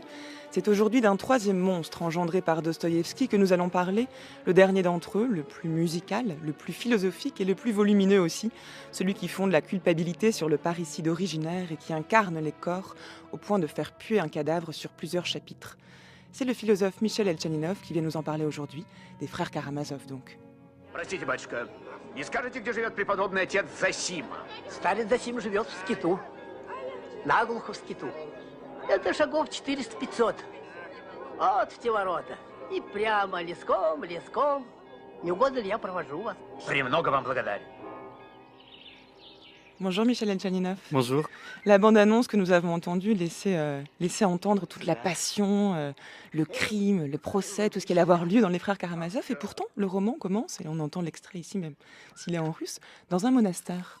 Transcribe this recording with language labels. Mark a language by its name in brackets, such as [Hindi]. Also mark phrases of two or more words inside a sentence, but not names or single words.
[French] c'est aujourd'hui d'un troisième monstre engendré par Dostoïevski que nous allons parler, le dernier d'entre eux, le plus musical, le plus philosophique et le plus volumineux aussi, celui qui fonde la culpabilité sur le parricide originaire et qui incarne les corps au point de faire puer un cadavre sur plusieurs chapitres. C'est le philosophe Michel Elchaninov qui vient nous en parler aujourd'hui, des frères Karamazov donc. [Russian] Простите, батюшка, не скажете, где живет преподобный отец Зосим? Старец Зосим живет в скиту. Наглухо в скиту. Это шагов 400-500. Вот в те ворота. И прямо леском, леском. Не угодно ли я провожу вас? Премного вам благодарен. [French] Bonjour Michel Elchaninov. Bonjour. La bande-annonce que nous avons entendue laissait entendre toute la passion, le crime, le procès, tout ce qui allait avoir lieu dans Les Frères Karamazov. Et pourtant, le roman commence, et on entend l'extrait ici même, s'il est en russe, dans un monastère.